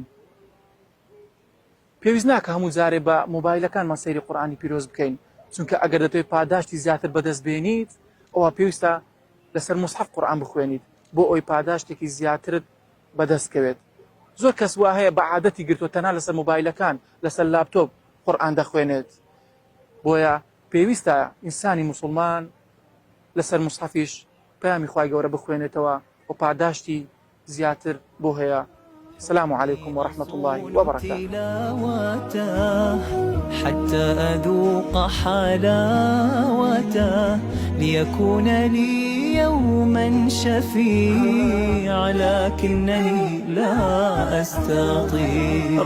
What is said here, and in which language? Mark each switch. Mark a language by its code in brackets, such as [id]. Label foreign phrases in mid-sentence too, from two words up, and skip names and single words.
[ckb] پێویست ناکە هەموو جارێ بە مۆبایلەکانمان سەیری قورئانی پیرۆز بکەین، چونکە ئەگەر دەتوێت پاداشتی زیاتر بەدەست بێنیت ئەوە پێویستە لەسەر موسحەف قورئان بخوێنیت بۆ ئەوەی پاداشتێکی زیاترت بەدەستکەوێت. زۆر کەس وا هەیە بە عادەتی گرتووە تەنها لەسەر مۆبایلەکان لەسەر لاپتۆپ قورئان دەخوێنێت. بۆیە پێویستە ئینسانی موسڵمان لەسەر موسحەفیش پەیامی خوای گەورە بخوێنێتەوە و پاداشتی زیاتر بۆ هەیە. [ar] السلام عليكم ورحمة الله وبركاته. حتى أذوق حلاوته ليكون لي يوما شفيع، لكنني لا أستطيع.